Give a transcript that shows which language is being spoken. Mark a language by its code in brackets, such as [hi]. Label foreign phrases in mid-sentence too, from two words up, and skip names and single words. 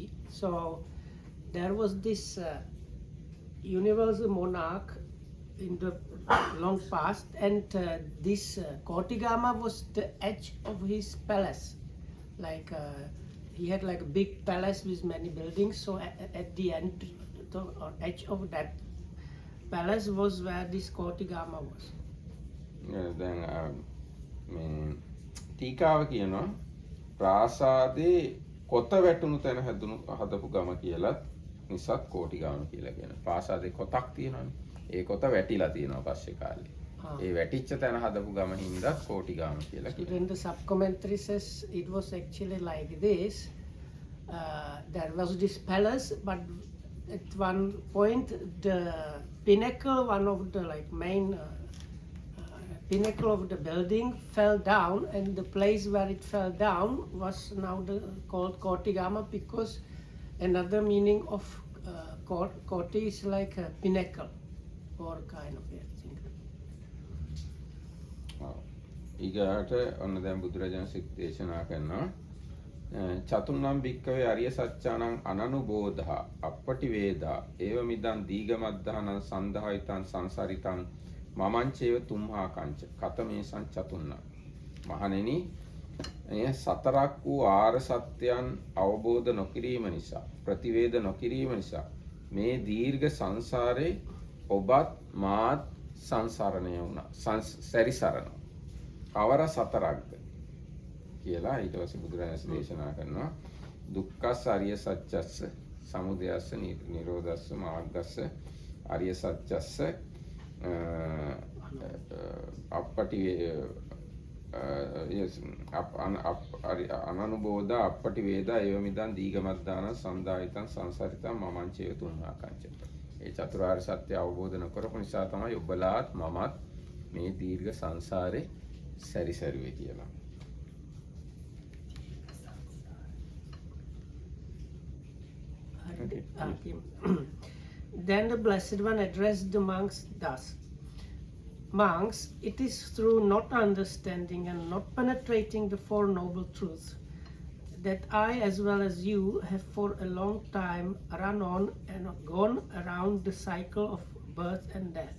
[en] So there was this universal monarch in the long past, and this Kotigama was the edge of his palace. Like he had like a big palace with many buildings. So at the end, or edge of that palace was where this Kotigama was. [si] දැන් මේ ටීකාව කියනවා ප්‍රාසාදේ කොත වැටුණු තැන හදපු ගම කියලත් නිසාත් කෝටිගාම කියලා කියන. ප්‍රාසාදේ කොතක් තියෙනවානේ. ඒ කොත වැටිලා තියෙනවා පස්සේ කාලේ. ඒ වැටිච්ච තැන හදපු ගම හින්දා කෝටිගාම කියලා කියනවා. [en] Then the sub-commentary says it was actually like this. There was this palace, but at one point the pinnacle, one of the like main pinnacle of the building fell down, and the place where it fell down was now called Kotigama, because another meaning of Koti is like a pinnacle or kind of a thing. [si] ඊගාට ඔන්න දැන් බුදුරජාණන් දේශනා කරනවා [pi] චතුන්නම් භික්කවේ අරිය සත්‍යානං අනනුබෝධා අපපටි වේදා ඒව මිදං දීගමද්ධානං සන්දහයිතං සංසරිතං මමංචේව තුම්හා කංච කතමේසං චතුන්නම්. [si] මහණෙනි, එය සතරක් වූ ආර්ය සත්‍යයන් අවබෝධ නොකිරීම නිසා, ප්‍රතිවේද නොකිරීම නිසා මේ දීර්ඝ සංසාරේ ඔබත් මාත් සංසරණය වුණා. සැරිසරනවා. කවර සතරක්ද කියලා ඊට පස්සේ බුදුරජාණන් දේශනා කරනවා. [pi] දුක්ඛස්ස අරිය සත්‍යස්ස, සමුදයස්ස නිරෝධස්ස, මාර්ගස්ස අරිය සත්‍යස්ස, අපපටි අනනුබෝධ අපපටි වේදා ඒව මිදං දීගමද්ධාන සන්දායිතං සංසරිතං මමංචේව තුම්හා කංච. [si] ඒ චතුරාර්ය සත්‍ය අවබෝධ නොකරපු නිසා තමයි ඔබලාත් මමත් මේ දීර්ඝ සංසාරේ සැරිසරුවේ කියලා. [en] Okay. Then the Blessed One addressed the monks thus: Monks, it is through not understanding and not penetrating the Four Noble Truths that I, as well as you, have for a long time run on and gone around the cycle of birth and death.